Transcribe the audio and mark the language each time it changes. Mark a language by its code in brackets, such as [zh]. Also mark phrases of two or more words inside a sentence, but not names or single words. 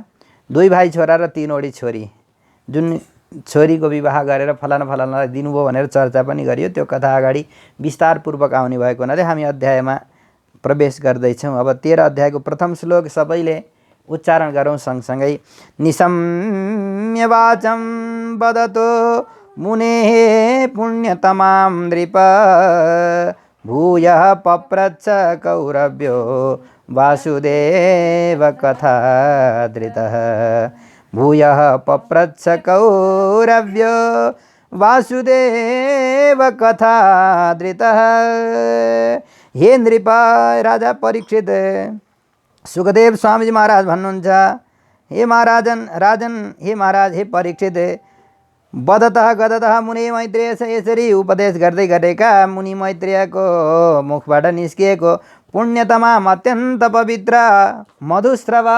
[ne] 2 भाइ छोरा र 3 वटी छोरी। जुन छोरीको विवाह गरेर फलाना फलानालाई दिनुभयो भनेर चर्चा पनि गरियो। त्यो कथा अगाडि विस्तारपूर्वक आउने भएको हुनाले हामी अध्यायमा प्रवेश गर्दैछौँ। अब 13 अध्यायको प्रथम श्लोक सबैले उच्चारण गरौँ सँगसँगै। [sa] निशम्य वाचं वदतो मुनेः पुण्यतमां नृप भूयः पप्रच्छ कौरव्यो वासुदेव कथा धृतः। भूयः पप्रच्छ कौरव्यो वासुदेव कथा धृतः। [ne] हे नृप, राजा परीक्षित, सुखदेव स्वामीजी महाराज भन्नुहुन्छ, हे महाराज, हे परीक्षित, [sa] वदतः गदतः [ne] मुनि मैत्रेय, यसरी उपदेश गर्दै गरेका मुनि मैत्रेयको मुखबाट निस्किएको पुण्यतमाम अत्यन्त पवित्र मधुस्रवा